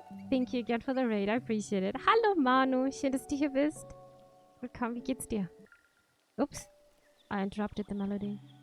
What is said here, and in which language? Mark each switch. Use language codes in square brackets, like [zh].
[en] Thank you again for the raid. I appreciate it. [de] Hallo Manu, schön, dass du hier bist. Willkommen, wie geht's dir? [en] Oops, I interrupted the melody.